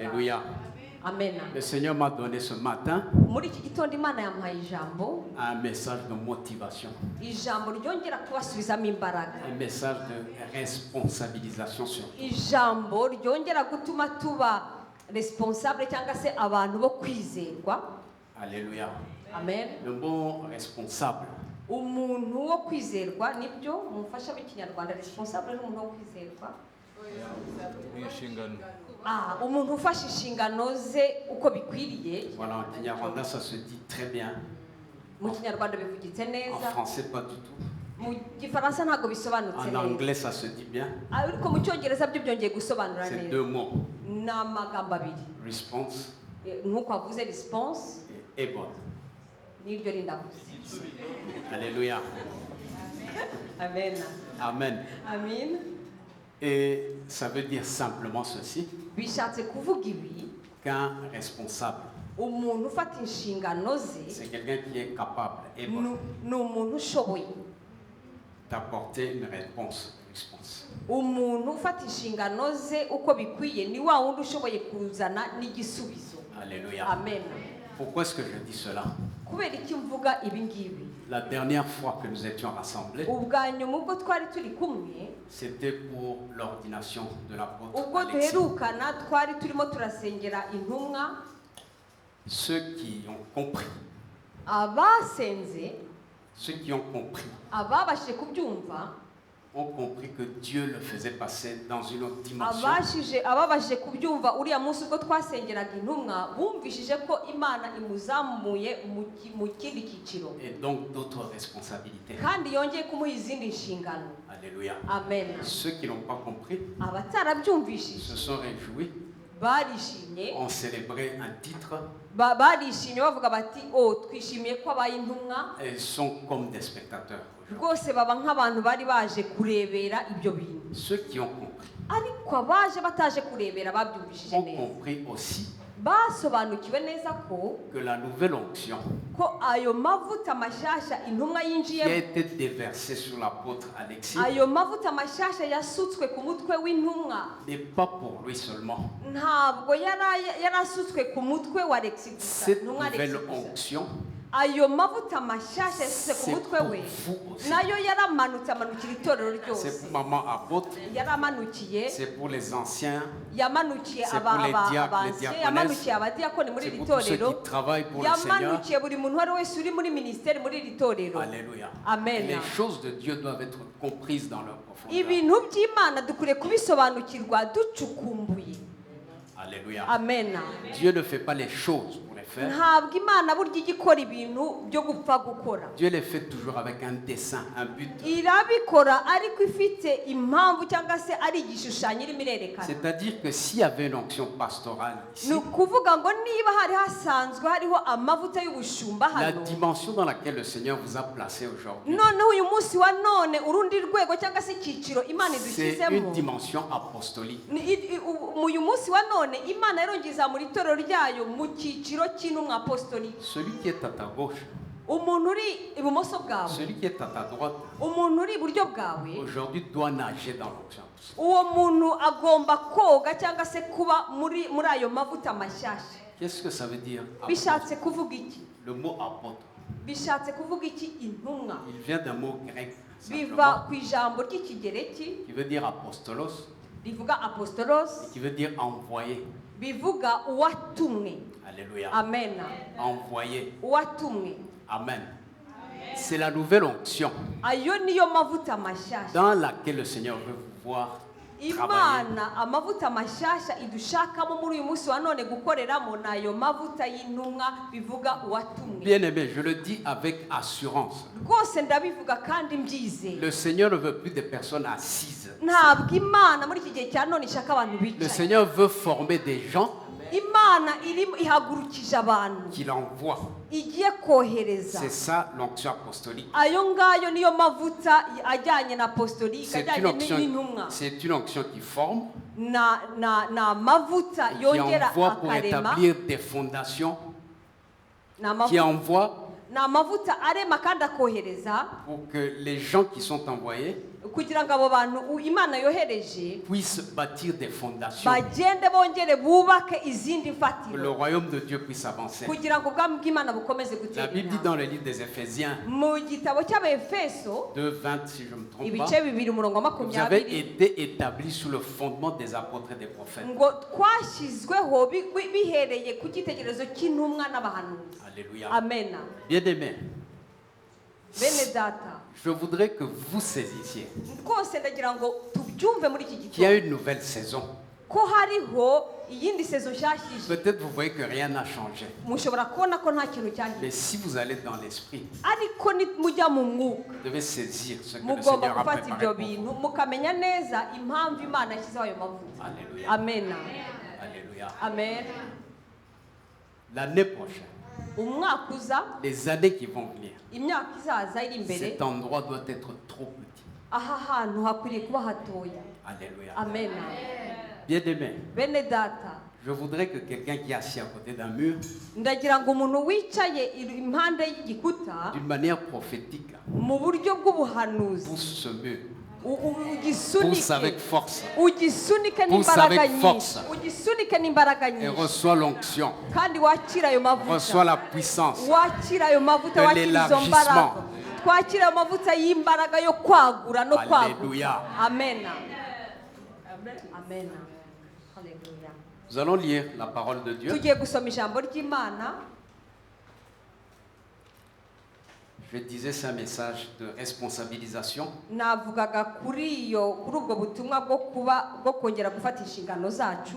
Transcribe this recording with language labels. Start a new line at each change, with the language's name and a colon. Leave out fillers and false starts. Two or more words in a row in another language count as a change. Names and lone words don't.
French: Alléluia. Amen. Le Seigneur m'a donné ce matin
Kinyarwanda: Muri iki gitondo Imana yampaye ijambo,
French: un message de motivation,
Kinyarwanda: ijambo ryongera kubasubizamo imbaraga,
French: un message de responsabilisation surtout.
Kinyarwanda: ijambo ryongera gutuma tuba responsable cyangwa se abantu bo kwizerwa.
French: Alléluia. Amen. Le mot responsable,
Kinyarwanda: Umuntu wo kwizerwa nibyo mufasha b'ikinyarwanda, responsable n'umuntu wo kwizerwa. Umuntu ufashe inshingano ze uko bikwiriye.
French: voilà, en Kinyarwanda ça se dit très bien.
Kinyarwanda: Mu kinyarwanda bivugitse
French: En
Kinyarwanda: neza.
French: français pas du tout.
Kinyarwanda: Mu gifaransa ntabwo bisobanutse
French: En
Kinyarwanda: neza.
French: anglais ça se dit bien.
Kinyarwanda: Ariko mu cyongereza byo byongeye gusobanura
French: C'est
Kinyarwanda: neza.
French: deux mots.
Kinyarwanda: Ni amagambo abiri.
French: Response
Kinyarwanda: Nk'uko wavuze response
French: et able.
Kinyarwanda: n'iryo rindavuze.
French: Alléluia. Amen. Amen. Amen. Et ça veut dire simplement ceci,
Kinyarwanda: Bishatse kuvuga ibi,
French: qu'un responsable,
Kinyarwanda: umuntu ufata inshingano ze
French: c'est quelqu'un qui est capable et
Kinyarwanda: ni umuntu ushoboye.
French: d'apporter une réponse.
Kinyarwanda: Umuntu ufata inshingano ze uko bikwiye ni wa wundi ushoboye kuzana n'igisubizo.
French: Alléluia. Amen. Pourquoi est-ce que je dis cela?
Kinyarwanda: Kubera iki mvuga ibi ngibi?
French: La dernière fois que nous étions rassemblés,
Kinyarwanda: Ubwa nyuma ubwo twari turi kumwe,
French: c'était pour l'ordination de l'apôtre
Kinyarwanda: ubwo
French: Alexis.
Kinyarwanda: duherukana twari turimo turasengera intumwa.
French: Ceux qui ont compris,
Kinyarwanda: Abasenze,
French: ceux qui ont compris,
Kinyarwanda: ababashije kubyumva,
French: ont compris que Dieu le faisait passer dans une autre dimension.
Kinyarwanda: ababashije kubyumva uriya munsi ubwo twasengeraga intumwa bumvishije ko Imana imuzamuye mu kindi cyiciro,
French: Et donc d'autres responsabilités.
Kinyarwanda: kandi yongeye kumuha izindi nshingano.
French: Alléluia. Amen. Ceux qui n'ont pas compris
Kinyarwanda: Abatarabyumvishije
French: se sont réjouis,
Kinyarwanda: barishimye,
French: ont célébré un titre
Kinyarwanda: barishimye bavuga bati twishimiye ko abaye intumwa.
French: et sont comme des spectateurs.
Kinyarwanda: Rwose baba nk'abantu bari baje kurebera ibyo bintu,
French: Ceux qui ont compris
Kinyarwanda: ariko abaje bataje kurebera babyumvishije
French: ont
Kinyarwanda: neza,
French: compris aussi
Kinyarwanda: basobanukiwe neza ko
French: que la nouvelle onction
Kinyarwanda: ayo mavuta mashyashya intumwa
French: qui a
Kinyarwanda: yinjiyemo,
French: été déversée sur l'apôtre Alexis
Kinyarwanda: ayo mavuta mashyashya yasutswe ku mutwe w'intumwa
French: n'est pas pour lui seulement.
Kinyarwanda: ntabwo yarasutswe ku mutwe wa Alexis gusa,
French: Cette
Kinyarwanda: intumwa Alexis
French: nouvelle
Kinyarwanda: gusa.
French: onction,
Kinyarwanda: Ayo mavuta mashyashya yasutse ku
French: c'est
Kinyarwanda: mutwe
French: pour
Kinyarwanda: we
French: vous aussi.
Kinyarwanda: nayo yaramanutse amanukira itorero
French: C'est
Kinyarwanda: ryose,
French: pour maman apôtre,
Kinyarwanda: yaramanukiye,
French: c'est pour les anciens,
Kinyarwanda: yamanukiye
French: C'est pour les diacres, les
Kinyarwanda: abansi,
French: diaconesses.
Kinyarwanda: yamanukiye abadiyakoni muri
French: c'est
Kinyarwanda: iri
French: pour tous ceux
Kinyarwanda: torero,
French: qui travaillent pour le Seigneur.
Kinyarwanda: yamanukiye buri muntu uwo ari we wese uri muri minisiteri muri iri torero.
French: Alléluia. Amen. Les choses de Dieu doivent être comprises dans leur profondeur.
Kinyarwanda: Ibintu by'Imana dukwiye kubisobanukirwa ducukumbuye.
French: Alléluia. Amen. Dieu ne fait pas les choses pour les faire.
Kinyarwanda: Ntabwo Imana burya ijya ikora ibintu byo gupfa gukora.
French: Dieu les fait toujours avec un dessein, un but.
Kinyarwanda: Irabikora ariko ifite impamvu cyangwa se ari igishushanyo irimo irerekana.
French: C'est-à-dire que s'il y avait une onction pastorale
Kinyarwanda: Ni
French: ici,
Kinyarwanda: ukuvuga ngo niba hari hasanzwe hariho amavuta y'ubushumba
French: la
Kinyarwanda: hano,
French: dimension dans laquelle le Seigneur vous a placé aujourd'hui,
Kinyarwanda: noneho uyu munsi wa none urundi rwego cyangwa se icyiciro Imana
French: c'est
Kinyarwanda: idushyizemo,
French: une dimension apostolique.
Kinyarwanda: uyu munsi wa none Imana yarongeza mu itorero ryayo mu cyiciro cy'intumwa apostolique.
French: Celui qui est à ta gauche,
Kinyarwanda: Umuntu uri ibumoso bwawe,
French: celui qui est à ta droite,
Kinyarwanda: umuntu uri iburyo bwawe,
French: aujourd'hui doit nager dans l'onction.
Kinyarwanda: uwo muntu agomba koga cyangwa se kuba muri ayo mavuta mashyashya.
French: Qu'est-ce que ça veut dire?
Kinyarwanda: Bishatse kuvuga iki?
French: Le mot apôtre,
Kinyarwanda: Bishatse kuvuga iki intumwa?
French: il vient d'un mot grec
Kinyarwanda: Biva
French: simplement,
Kinyarwanda: ku ijambo ry'ikigereki
French: qui veut dire apostolos,
Kinyarwanda: rivuga apostolos,
French: et qui veut dire envoyé.
Kinyarwanda: bivuga uwatumwe.
French: Alléluia. Amen. Envoyé.
Kinyarwanda: Uwatumwe. Amen.
French: C'est la nouvelle onction
Kinyarwanda: Ayo niyo mavuta mashyashya.
French: dans laquelle le Seigneur veut vous voir travailler.
Kinyarwanda: Imana amavuta mashyashya idushakamo muri uyu munsi wa none gukoreramo nayo mavuta y'intumwa bivuga uwatumwe.
French: Bien aimé, je le dis avec assurance.
Kinyarwanda: Rwose ndabivuga kandi mbyizeye.
French: Le Seigneur ne veut plus des personnes assises.
Kinyarwanda: Ntabwo Imana muri iki gihe cya none ishaka abantu
French: Le
Kinyarwanda: bicaye.
French: Seigneur veut former des gens
Kinyarwanda: Imana ihagurukije abantu
French: qu'il envoie.
Kinyarwanda: igiye kohereza.
French: C'est ça l'onction apostolique.
Kinyarwanda: Ayo ngayo niyo mavuta ajyanye na apostolique,
French: C'est une
Kinyarwanda: ajyanye n'intumwa.
French: onction, c'est une onction qui forme,
Kinyarwanda: na mavuta
French: qui
Kinyarwanda: yongera
French: envoie pour
Kinyarwanda: akarema,
French: établir des fondations,
Kinyarwanda: na
French: qui
Kinyarwanda: mavuta
French: envoie
Kinyarwanda: ni amavuta arema kandi akohereza
French: pour que les gens qui sont envoyés
Kinyarwanda: kugira ngo abo bantu Imana yohereje
French: puissent bâtir des fondations,
Kinyarwanda: bagende bongere bubake izindi
French: que le
Kinyarwanda: mfatiro
French: royaume de Dieu puisse avancer.
Kinyarwanda: kugira ngo ubwami bw'Imana bukomeze
French: La
Kinyarwanda: gutera
French: Bible dit
Kinyarwanda: intambwe.
French: dans le livre des Éphésiens
Kinyarwanda: Mu gitabo cy'Abefeso 2:20,
French: si je ne me trompe
Kinyarwanda: ibice
French: pas,
Kinyarwanda: bibiri umurongo wa
French: vous avez 20 été établis sous le fondement des apôtres et des prophètes.
Kinyarwanda: ngo twashyizweho bihereye ku cyitegererezo cy'intumwa n'abahanuzi.
French: Alléluia. Amen. Bien-aimés,
Kinyarwanda: Bene data
French: je voudrais que vous saisissiez
Kinyarwanda: rwose ndagira ngo tubyumve muri iki
French: qu'il y a
Kinyarwanda: gitondo
French: une nouvelle saison.
Kinyarwanda: ko hariho iyindi sezo nshyashya.
French: Peut-être vous voyez que rien n'a changé.
Kinyarwanda: Mushobora kubona ko nta kintu cyahinduka,
French: Mais si vous allez dans l'esprit,
Kinyarwanda: ariko mujya mu mwuka
French: vous devez saisir ce que le
Kinyarwanda: mugomba
French: Seigneur a
Kinyarwanda: gufata ibyo
French: préparé pour
Kinyarwanda: bintu
French: vous.
Kinyarwanda: mukamenya neza impamvu Imana yashyizeho ayo mavuta.
French: Alléluia. Amen. Alléluia. Amen. L'année prochaine,
Kinyarwanda: Umwaka uza,
French: les années qui vont venir,
Kinyarwanda: imyaka izaza iri imbere,
French: cet endroit doit être trop petit.
Kinyarwanda: aha hantu hakwiriye kuba hatoya.
French: Alléluia. Amen. Bien-aimés,
Kinyarwanda: Bene data,
French: je voudrais que quelqu'un qui est assis à côté d'un mur,
Kinyarwanda: ndagira ngo umuntu wicaye impande y'igikuta
French: d'une manière prophétique,
Kinyarwanda: mu buryo bw'ubuhanuzi
French: pousse ce mur.
Kinyarwanda: ugisunike,
French: Pousse avec force
Kinyarwanda: ugisunike
French: Pousse
Kinyarwanda: n'imbaraga
French: avec
Kinyarwanda: nyinshi,
French: force.
Kinyarwanda: ugisunike n'imbaraga
French: et
Kinyarwanda: nyinshi,
French: reçois l'onction,
Kinyarwanda: kandi wakira ayo
French: reçois
Kinyarwanda: mavuta,
French: la puissance,
Kinyarwanda: wakira ayo mavuta,
French: de
Kinyarwanda: wakira izo
French: l'élargissement.
Kinyarwanda: mbaraga, twakira ayo mavuta y'imbaraga yo kwagura no kwaguka.
French: Alléluia. Amen. Amen. Hallelujah. Nous allons lire la parole de Dieu.
Kinyarwanda: Tugiye gusoma ijambo ry'Imana.
French: Je disais, c'est un message de responsabilisation.
Kinyarwanda: Navugaga kuri ubwo butumwa bwo kongera gufata inshingano zacu.